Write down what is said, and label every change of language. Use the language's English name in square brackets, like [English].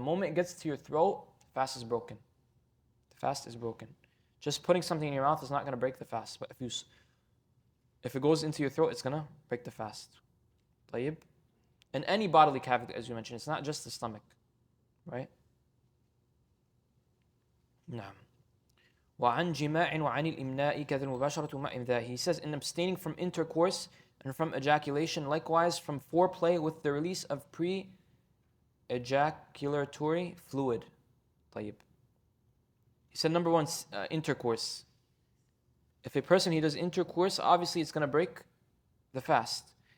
[English] The moment it gets to your throat, the fast is broken. The fast is broken. Just putting something in your mouth is not going to break the fast. But if it goes into your throat, it's going to break the fast. [Arabic] طيب? [English] And any bodily cavity, as you mentioned, it's not just the stomach. Right? [Arabic] نعم. وعن جماع وعن الإمناء كذا المباشرة مع إمذاء. [English] He says, in abstaining from intercourse and from ejaculation, likewise from foreplay with the release of pre-ejaculatory fluid. [Arabic] طيب. [English] He said, number one, intercourse. If a person, he does intercourse, obviously it's going to break the fast.